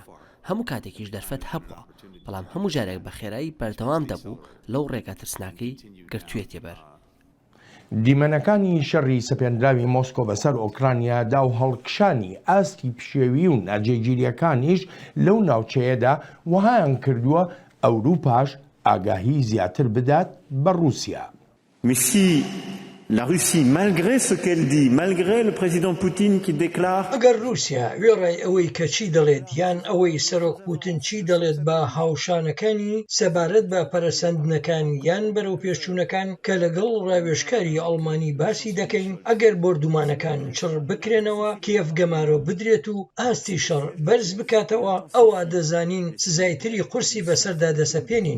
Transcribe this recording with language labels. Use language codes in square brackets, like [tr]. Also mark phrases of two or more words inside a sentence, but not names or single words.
[ckb] هەموو کاتێکیش دەرفەت هەبووە، بەڵام هەموو جارێک بە خێرایی بەردەوام دەبوو لەو ڕێگە ترسناکەی گرتوێتێ بەر. دیمەنەکانی شەڕی سەپێنراوی مۆسکۆ بەسەر ئۆکرانیادا و هەڵکشانی ئاستی پشێوی و ناجێگیریەکانیش لەو ناوچەیەدا وەهایان کردووە ئەوروپاش ئاگاهی زیاتر بدات بە رووسیا. [fr] La Russie, malgré ce qu'elle dit, malgré le président Poutine qui déclare [ckb] ئەگەر رووسیا وێڕای ئەوەی کە چی دەڵێت یان ئەوەی سەرۆک پوتین چی دەڵێت بە هاوشانەکانی سەبارەت بە پەرەسەندنەکان یان بەرەو پێشچوونەکان کە لەگەڵ ڕاوێژکاری ئەڵمانی باسی دەکەین، ئەگەر بردومانەکان چڕ بکرێنەوە، کێف گەمارۆ بدرێت و ئاستی شەڕ بەرز بکاتەوە، ئەوە دەزانین سزایتری قورسی بەسەردا دەسەپێنین.